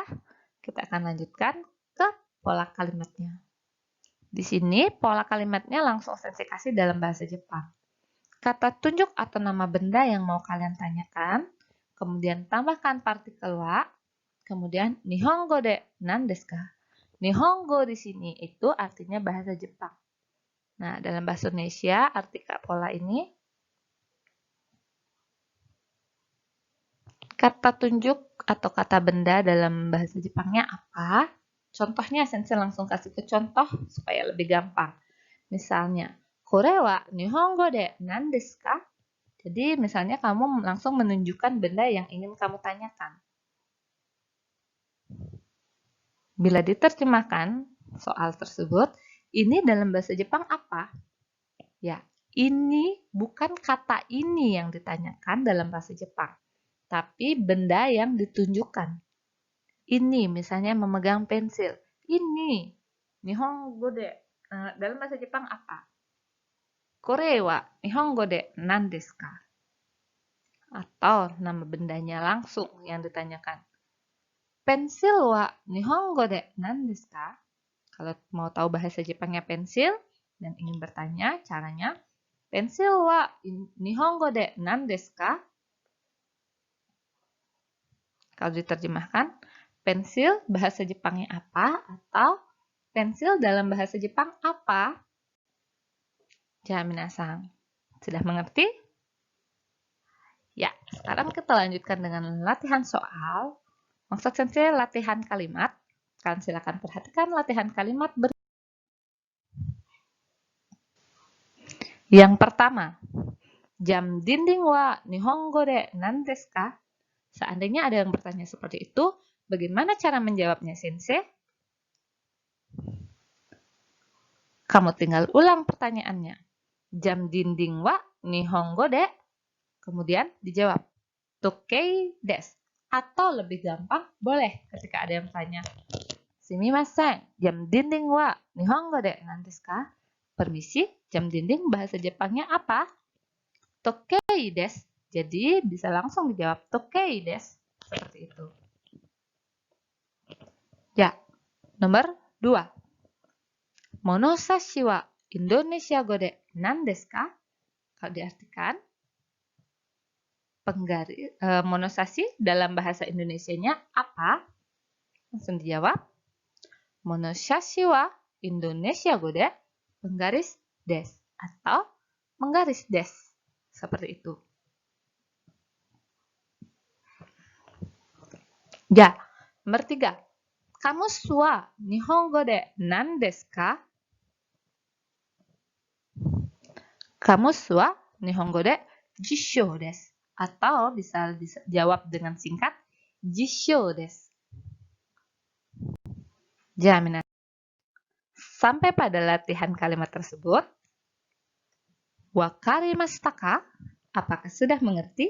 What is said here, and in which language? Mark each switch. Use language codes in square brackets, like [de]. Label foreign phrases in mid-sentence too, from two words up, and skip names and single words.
[id] Kita akan lanjutkan ke pola kalimatnya. Di sini pola kalimatnya langsung Sensei kasih dalam bahasa Jepang. Kata tunjuk atau nama benda yang mau kalian tanyakan, kemudian tambahkan partikel wa, kemudian [ja] 日本語で何ですか? [id] Nihongo di sini itu artinya bahasa Jepang. Nah, dalam bahasa Indonesia arti pola ini kata tunjuk atau kata benda dalam bahasa Jepangnya apa? Contohnya Sensei langsung kasih ke contoh supaya lebih gampang. Misalnya, [ja] これは日本語で何ですか? [id] Jadi misalnya kamu langsung menunjukkan benda yang ingin kamu tanyakan. Bila diterjemahkan soal tersebut, ini dalam bahasa Jepang apa? Ya, ini bukan kata ini yang ditanyakan dalam bahasa Jepang, tapi benda yang ditunjukkan. Ini misalnya memegang pensil. Ini [ja] 日本語で [id] dalam bahasa Jepang apa? [ja] これは日本語で何ですか? [id] Atau nama bendanya langsung yang ditanyakan. [ja] Pensil は日本語で何ですか? [id] Kalau mau tahu bahasa Jepangnya pensil dan ingin bertanya, caranya pensil [ja] は日本語で何ですか? [id] Kalau diterjemahkan, pensil bahasa Jepangnya apa? Atau pensil dalam bahasa Jepang apa? [ja] じゃ、皆さん, [id] sudah mengerti? Ya, sekarang kita lanjutkan dengan latihan soal. Maksud sensei latihan kalimat. Kalian silakan perhatikan latihan kalimat Yang pertama, jam dinding [ja] は日本語で何ですか? [id] Seandainya ada yang bertanya seperti itu, bagaimana cara menjawabnya, sensei? Kamu tinggal ulang pertanyaannya. Jam dinding [ja] は日本語で? [id] Kemudian dijawab, [ja] 時計です. [id] Atau lebih gampang, boleh ketika ada yang tanya, sumimasen, jam dinding [ja] は日本語で何ですか? [id] Permisi, jam dinding bahasa Jepangnya apa? [ja] 時計です. [id] Jadi bisa langsung dijawab [ja] 時計です. [id] Seperti itu. Ya, nomor 2. [ja] 物差しはインドネシア語で何ですか? [id] Kalau diartikan, monosashi dalam bahasa Indonesianya apa? Langsung dijawab. [ja] 物差しはインドネシア語で penggaris des atau menggaris des. [id] Seperti itu. Ya, nomor 3. [ja] Kamus は日本語で何ですか? Kamus は日本語で辞書です. [id] Atau bisa dijawab dengan singkat, [ja] 辞書です. [id] Jaminan. Sampai pada latihan kalimat tersebut. [ja] 分かりましたか? [id] Apakah sudah mengerti?